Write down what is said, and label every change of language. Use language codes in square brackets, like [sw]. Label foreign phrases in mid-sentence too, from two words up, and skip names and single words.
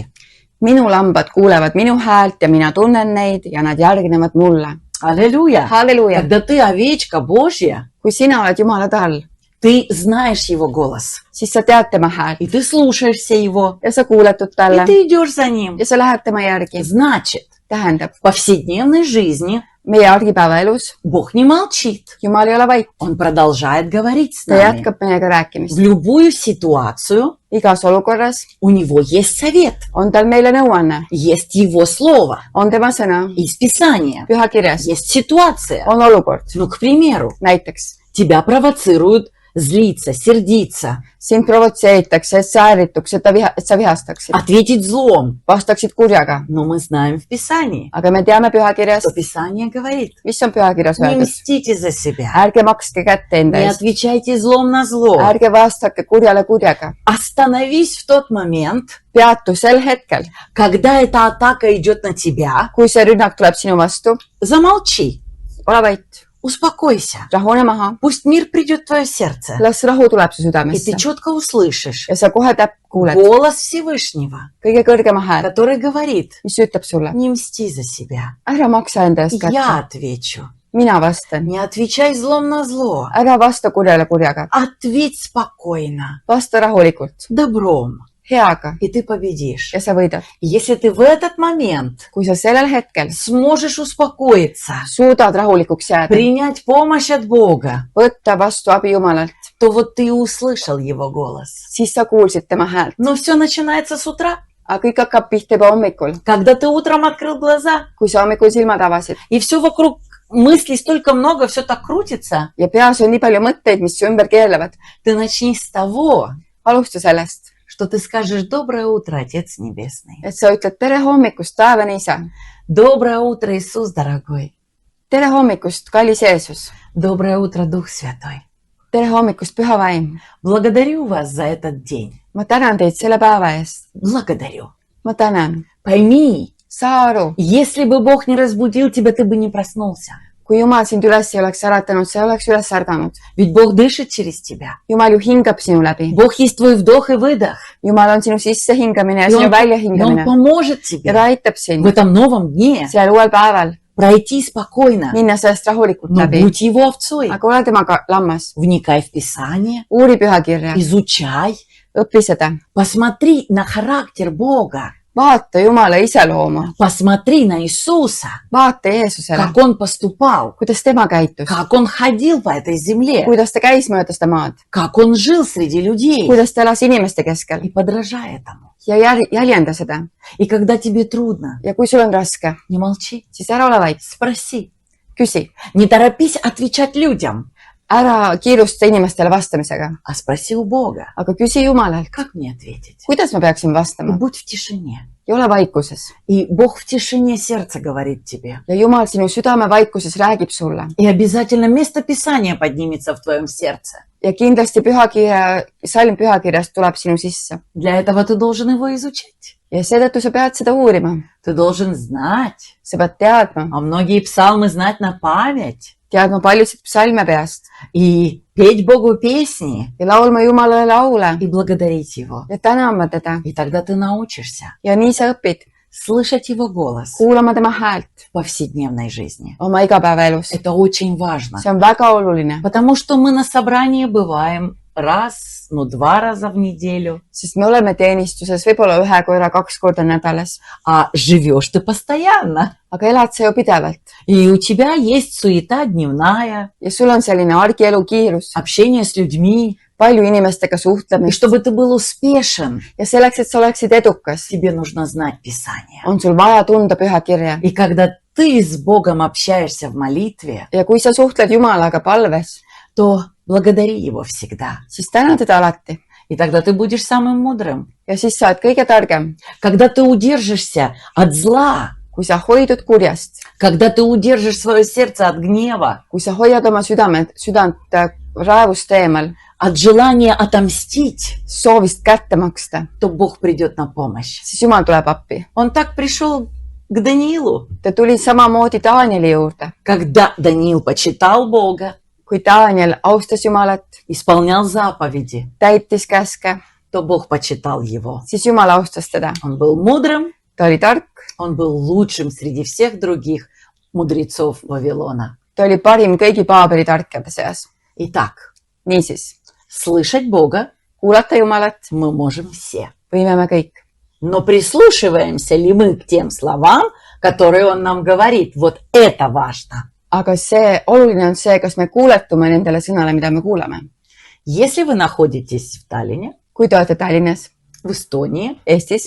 [et] Minu lambad kuulevad minu häält ja mina tunnen neid ja nad järgnevad mulle. [ru] Аллилуйя! [et] Halleluuja! [ru] Когда ты овечка Божья, [et] Kui sina oled Jumala tall, [ru] ты знаешь Его голос, [et] siis sa tead tema häält [ru] и ты слушаешься Его, [et] ja sa kuuletud [ru] и [et] talle [ru] ты идешь за Ним. [et] ja sa lähed tema järgi. [ru] Значит, [et] Tähendab, [ru] в повседнevной жизни [et] meie argipäevaelus [ru] Бог не молчит. [et] Jumal ei ole vait. [ru] Он продолжает говорить с [et] Ta [ru] нами. [et] jätkab meiega rääkimist. [ru] В любую ситуацию [et] Igas olukorras [ru] у Него есть совет, [et] on tal meile nõuanne, [ru] есть Его Слово [et] on tema sõna, [ru] из Писания, [et] pühakirjas [ru] есть ситуация. [et] on olukord. [ru] Ну, к примеру, [et] Näiteks, [ru] тебя провоцируют злиться, сердиться, [et] sind provotseeritakse, et sa ärrituks, et sa vihastaksid, [ru] ответить злом. [et] vastaksid kurjaga. [ru] Но мы знаем в Писании, [et] Aga me teame pühakirjast, [ru] что Писание говорит, [et] mis on pühakirjas [ru] не [et] öeldud. [ru] мстите за себя, [et] Ärge makske kätte enda [ru] не [et] eest. [ru] отвечайте злом на зло. [et] Ärge vastake kurjale kurjaga. [ru] Остановись в тот момент, [et] Peatu sel hetkel, [ru] когда эта атака идет на тебя, [et] kui see rünnak tuleb sinu vastu, [ru] замолчи, [et] ole vait, [ru] успокойся. [et] rahune maha, [ru] Пусть мир придет в твое сердце, [et] las rahu tuleb su [ru] и ты [et] südamesse [ru] четко услышишь [et] ja sa kohe kuuled [ru] голос Всевышнего, [et] kõige kõrgema hääl, [ru] который говорит, [et] mis ütleb sulle, [ru] не мсти за себя, [et] ära maksa enda eest [ru] я [et] kätte, [ru] отвечу. [et] mina vastan. [ru] Не отвечай злом на зло, [et] Ära vasta kurjale kurjaga, [ru] ответь спокойно, [et] vasta rahulikult, [ru] добром, [et] heaga [ru] и ты победишь. [et] ja sa võidad. [ru] Если ты в этот момент [et] Kui sa sellel hetkel [ru] сможешь успокоиться, [et] suudad rahulikuks jääda, [ru] принять помощь от Бога, [et] võtta vastu abi Jumalalt, [ru] то вот ты и услышал Его голос. [et] siis sa kuulsid tema häält. [ru] Но все начинается с утра, [et] Aga kõik hakkab pihta juba hommikul, [ru] когда ты утром открыл глаза, [et] kui sa hommikul silmad avasid [ru] и все вокруг мыслей столько много, все так крутится. [et] ja peas on nii palju mõtteid, mis su ümber keerlevad. [ru] Ты начни с того, [et] Alusta sellest, [ru] что ты скажешь «Доброе утро, Отец Небесный». [et] et sa ütled tere hommikust, taevane isa. [ru] Доброе утро, Иисус дорогой. [et] Tere hommikust, kallis Jeesus. [ru] Доброе утро, Дух Святой. [et] Tere hommikust, püha vaim. [ru] Благодарю вас за этот день. [et] Ma tänan teid selle päeva eest. [ru] Благодарю. [et] Ma tänan. [ru] Пойми, [et] Saa aru, [ru] если бы Бог не разбудил тебя, ты бы не проснулся. [et] kui Jumal sind üles ei oleks äratanud, sa ei oleks üles ärganud. [ru] Ведь Бог dышит через тебя. [et] Jumal ju hingab sinu läbi. [ru] Бог есть твой вдох и выдох. [et] Jumal on sinu sissehingamine ja [ru] И [et] sinu [ru] Он [et] väljahingamine. [ru] поможет [et] Ja [ru] тебе [et] ta aitab [ru] в [et] sind [ru] этом новом дне [et] seal uuel päeval [ru] пройти спокойно. [et] minna sellest rahulikult [ru] Но [et] läbi. [ru] будь Его овцой. [et] Aga ole temaga lammas. [ru] Вникай в Писание, [et] Uuri pühakirja. [ru] изучай, [et] Õpi seda. [ru] посмотри на характер Бога, [et] Vaata Jumala iseloomu. [ru] посмотри на Иисуса, [et] Vaata Jeesusele, [ru] как Он поступал, [et] kuidas tema käitus. [ru] как Он ходил по этой земле, [et] Kuidas ta käis mööda seda maad. [ru] как Он жил среди людей. [et] Kuidas ta elas inimeste keskel. [ru] И подражай этому. [et] Ja jäljenda seda. [ru] И когда тебе трудно, [et] Ja kui sul on raske, [ru] не молчи, [et] siis ära ole vait. [ru] спроси. [et] Küsi. [ru] Не торопись отвечать людям, [et] Ära kiirusta inimestele vastamisega. [ru] а спроси у Бога, [et] Aga küsi Jumalalt, [ru] как мне ответить. [et] kuidas ma peaksin [ru] И [et] vastama. [ru] будь в тишине. [et] Ja ole vaikuses. [ru] И Бог в тишине сердца говорит тебе. [et] Ja Jumal sinu südame vaikuses räägib sulle. [ru] И обязательно место Писания поднимется в твоем сердце. [et] Ja kindlasti salm pühakirjast tuleb sinu sisse. [ru] Для этого ты должен его изучать. [et] Ja seetõttu sa pead seda uurima. [ru] Ты должен знать. [et] Sa pead teadma. [ru] А многие псалмы знать на память. [et] Teadma paljusid psalme peast. [ru] И петь Богу песни. [et] Ja laulma Jumalale laule. [ru] И благодарить Его. [et] Ja tänama teda. [ru] И тогда ты научишься [et] Ja nii sa õpid. [ru] слышать Его голос [et] Kuulama tema häält. [ru] в повседневной жизни. [et] Oma igapäevaelus. [ru] Это очень важно. [et] See on väga oluline. [ru] Потому что мы на собрании бываем раз, 2 раза в неделю. [et] Sest me oleme teenistuses võib-olla 1 korra 2 korda nädalas. [ru] А живешь ты постоянно. [et] Aga elad sa ju pidevalt. [ru] И у тебя есть суета дневная, [et] Ja sul on selline argielu kiirus. [ru] общение с людьми. [et] Palju inimestega [ru] И [et] suhtlemist. [ru] чтобы ты был успешен, [et] Ja selleks, et sa oleksid edukas, [ru] тебе нужно знать Писание. [et] on sul vaja tunda pühakirja. [ru] И когда ты с Богом общаешься в молитве, [et] Ja kui sa suhtled Jumalaga palves, [ru] то благодари Его всегда. [et] siis täna teda alati. [ru] И тогда ты будешь самым мудрым. [et] Ja siis sa oled kõige targem. [ru] Когда ты удержишься от зла, [et] Kui sa hoidud kurjast, [ru] когда ты удержишь свое сердце от гнева, [et] kui sa hoiad oma südant raevust eemal, [ru] от желания отомстить, [et] soovist kätte maksta, [ru] то Бог придет на помощь. [et] siis Jumal tuleb appi. [ru] Он так пришел к Даниилу, [et] Ta tuli samamoodi Taanieli juurde. [ru] когда Даниил почитал Бога, [et] Kui Taaniel austas Jumalat, [ru] исполнял заповеди, [et] täitis käske, [ru] то Бог почитал его. [et] siis Jumal austas teda. [ru] Он был mудрым, [et] Ta oli tark, [ru] он был лучшим среди всех других мудрецов Вавилона. [et] ta oli parim kõigi Paabeli tarkade seas. [ru] Итак, [et] Niisiis, [ru] слышать Бога [et] kuulata Jumalat [ru] мы можем все. [et] võime me kõik. [ru] Но прислушиваемся ли мы к тем словам, которые Он нам говорит? Вот это важно. [et] Aga oluline on see, kas me kuuletume nendele sõnale, mida me kuulame. [ru] Если вы находитесь в Таллине, [et] Kui te olete Tallinnas, [ru] в Эстонии, [et] Eestis,